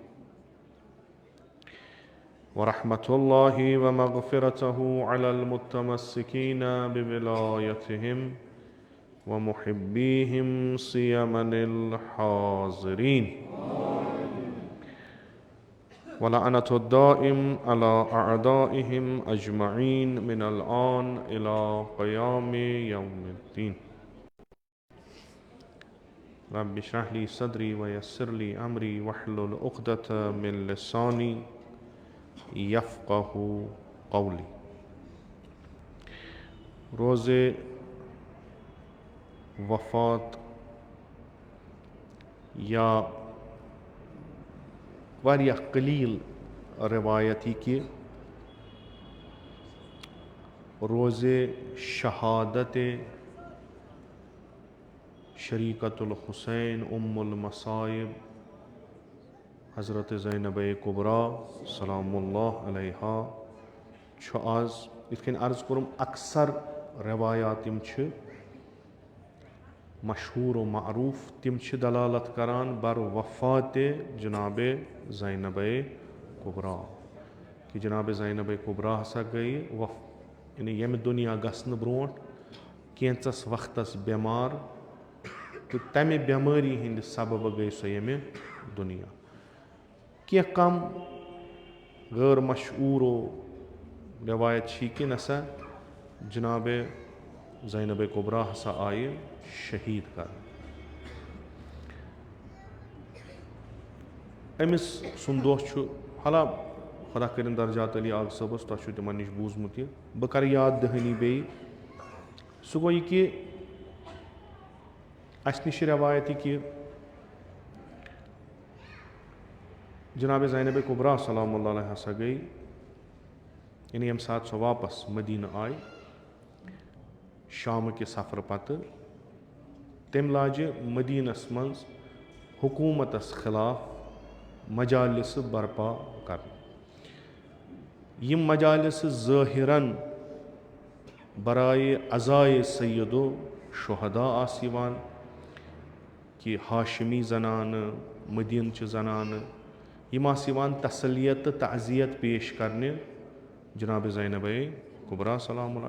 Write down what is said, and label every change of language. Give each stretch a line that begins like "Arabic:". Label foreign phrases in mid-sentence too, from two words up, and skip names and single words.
Arabic: ورحمة الله ومغفرته على المتمسكين بولايتهم ومحبيهم سيما الحاضرين، ولعنة الدائم على أعدائهم أجمعين من الآن إلى قيام يوم الدين. رب اشرح لي صدري ويسر لي أمري واحلل عقدة من لساني يفقه قولي.
Kashmiri: روز وفات یا واریاہ قلیل روایتی کہ روز شہادت
Arabic: شریکت الحسین ام المصائب
Kashmiri: حضرت زینب کبرا
Arabic: سلام اللہ علیہا
Kashmiri: چھُ آز یِتھ کٔنۍ عرض کوٚرُم اکثر روایات یِم چھِ
Persian: مشہور و معروف
Kashmiri: تِم چھِ دلالت کران بر وفات جناب زینب کبرا کہ جناب زینب کبرا ہسا گٔیہِ یعنی ییٚمہِ دُنیا گژھنہٕ برونٛٹھ کینٛژس وقتس بٮ۪مار تہٕ تمہِ بٮ۪مٲری ہٕنٛدِ سببہٕ گٔیہِ سۄ ییٚمہِ دُنیا. کینٛہہ کم غٲر مشہوٗرو روایت چھِ کہِ نسا جناب زینب کبرا ہسا آیہِ شہیٖد کرنہٕ. أمِس سُنٛد دۄہ چھُ حالا خۄدا کٔرِنۍ درجات علی آغا صٲبس تۄہہِ چھُو تِمن نِش بوٗزمُت یہِ بہٕ کرٕ یاد دہٲنی بیٚیہِ. سُہ گوٚو یہِ کہِ اَسہِ نِش چھِ روایت یہِ کہِ جناب زینب کبرا
Arabic: سلام اللہ علیہ
Kashmiri: ہسا گٔیہِ یعنی ییٚمہِ ساتہٕ سۄ واپس مدیٖنہٕ آیہِ شامہٕ کہِ سفرٕ پتہٕ تٔمۍ لاجہِ مدیٖنس منٛز حکوٗمتس خلاف مجالسہٕ برپا کرنہِ. یِم مجالسہٕ ظٲہِرن
Persian: برایے عزایے سید و شہدا
Kashmiri: آسہٕ یِوان کہِ ہاشمی زنانہٕ مدیٖنچہِ زنانہٕ یِم آسہٕ یِوان تسلیت تہٕ تعزیت پیش کرنہِ جناب زینب کبرا
Arabic: سلام اللہ.